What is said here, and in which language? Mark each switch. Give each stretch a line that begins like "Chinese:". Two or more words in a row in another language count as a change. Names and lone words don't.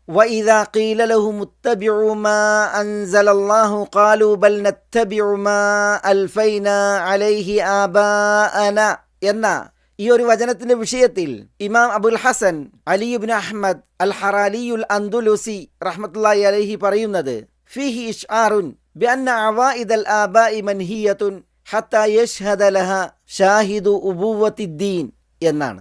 Arabic: وإذا قيل لهم اتبعوا ما أنزل الله قالوا بل نتبع ما ألفينا عليه آباءنا
Malayalam: എന്ന ഈ ഒരു വചനത്തിന്റെ വിഷയത്തിൽ ഇമാം അബുൽ ഹസൻ അലി ഇബ്നു അഹ്മദ് അൽ ഹറാലിയുൽ അന്ദുലുസി
Arabic: رحمة الله عليه പറയുന്നത് فيه إشعار بأن عوائد الآباء منهية حتى يشهد له شاهد أبوة الدين എന്നാണ്.